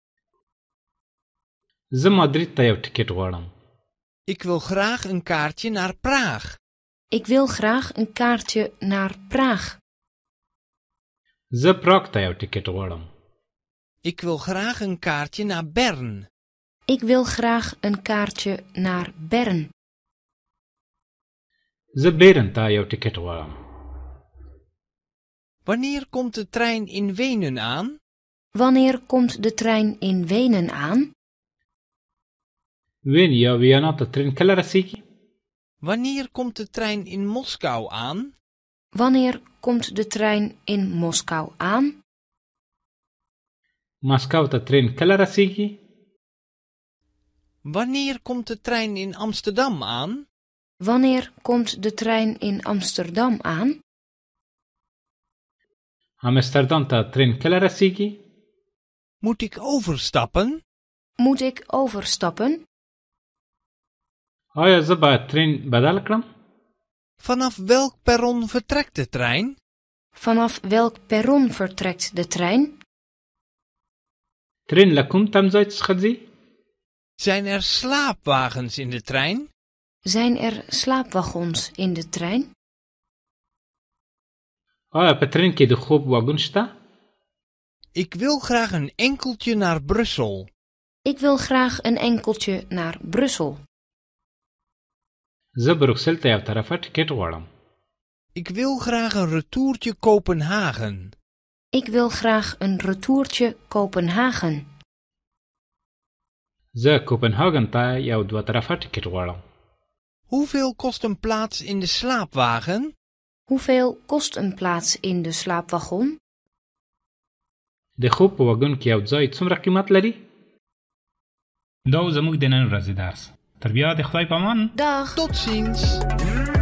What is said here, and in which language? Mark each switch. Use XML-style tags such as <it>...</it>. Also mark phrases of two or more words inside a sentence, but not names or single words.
<ps>زه مادرید ته یو ټیکټ غواړم.</ps> <nl>Ik wil graag een kaartje naar Praag. Ik wil graag een kaartje naar Praag.</nl> <ps>زه پراګ ته یو ټیکټ غواړم.</ps> <nl>Ik wil graag een kaartje naar Bern. Ik wil graag een kaartje naar Bern.</nl> <ps>زه بیرن ته یو ټیکټ غواړم.</ps> <nl>Wanneer komt de trein in Wenen aan? Wanneer komt de trein in Wenen aan?</nl> <ps>وین یا ویانا ته ترین کله رسیږي؟</ps> <nl>Wanneer komt de trein in Moskou aan? Wanneer komt de trein in Moskou aan?</nl> <ps>ماسکو ته ترین کله رسیږي؟</ps> <nl>Wanneer komt de trein in Amsterdam aan? Wanneer komt de trein in Amsterdam aan?</nl> <ps>امستردام ته ترین کله رسیږي؟</ps> <nl>Moet ik overstappen? Moet ik overstappen?</nl> <ps>آیا زه باید ترین بدل کړم؟</ps> <nl>Vanaf welk perron vertrekt de trein? Vanaf welk perron vertrekt de trein?</nl> <ps>ترین له کوم تمځای څخه ځي؟</ps> <nl>Zijn er slaapwagens in de trein? Zijn er slaapwagons in de trein?</nl> <ps>آیا په ترین کې د خوب واګون شته؟</ps> <nl>Ik wil graag een enkeltje naar Brussel. Ik wil graag een enkeltje naar Brussel.</nl> <ps>زه بروکسل ته یو طرفه ټیکټ غواړم.</ps> <nl>Ik wil graag een retourtje Kopenhagen. Ik wil graag een retourtje Kopenhagen.</nl> <ps>زه کوپنهاګن ته یو دوه طرفه ټیکټ غواړم.</ps> <nl>Hoeveel kost een plaats in de slaapwagen? Hoeveel kost een plaats in de slaapwagon?</nl> <ps>د خوب په واګون کې یو ځای څومره قیمت لري؟ دا زموږ د نن ورځې درس. تر بیا د خدای په امان.</ps> <nl>Dag! Tot ziens!</nl>